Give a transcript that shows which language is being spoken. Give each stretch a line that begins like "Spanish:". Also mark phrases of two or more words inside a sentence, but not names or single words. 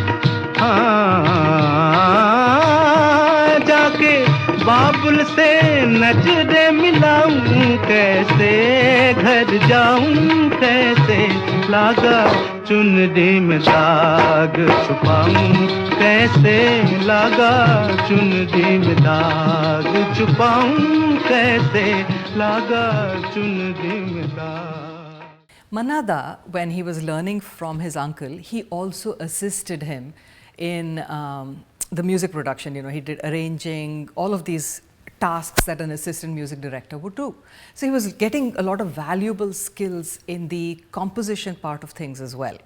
Hindi: जाके बाबुल से नजरे मिलाऊं कैसे घर जाऊं कैसे लागा चुनरी में दाग छुपाऊं कैसे लागा चुनरी में दाग छुपाऊं कैसे लागा चुनरी में दाग.
English: Manna Da, when he was learning from his uncle, he also assisted him in the music production. You know, he did arranging, all of these tasks that an assistant music director would do. So he was getting a lot of valuable skills in the composition part of things as well.